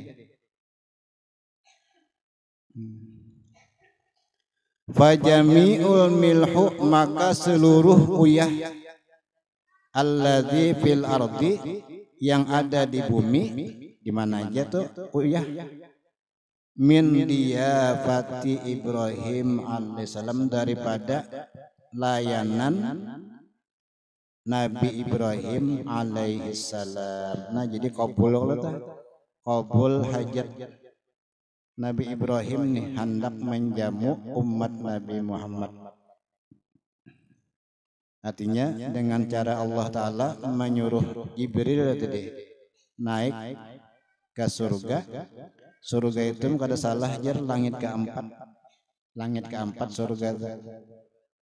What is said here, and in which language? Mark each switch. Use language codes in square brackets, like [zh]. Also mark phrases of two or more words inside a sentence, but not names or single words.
[ar] Fajami'ul milhu, [id] maka seluruh uyah [ar] alladzi fil ardi, [id] yang ada di bumi, di mana aja tuh uyah, [ar] min diyafati Ibrahim alaihissalam, [id] daripada layanan Nabi Ibrahim alaihissalam. Nah jadi kabul hajat Nabi Ibrahim nih hendak menjamu umat Nabi Muhammad. Artinya dengan cara Allah Ta'ala menyuruh Jibril tadi naik ke surga. [bjn] Surga itu kada salah jar langit keempat surga.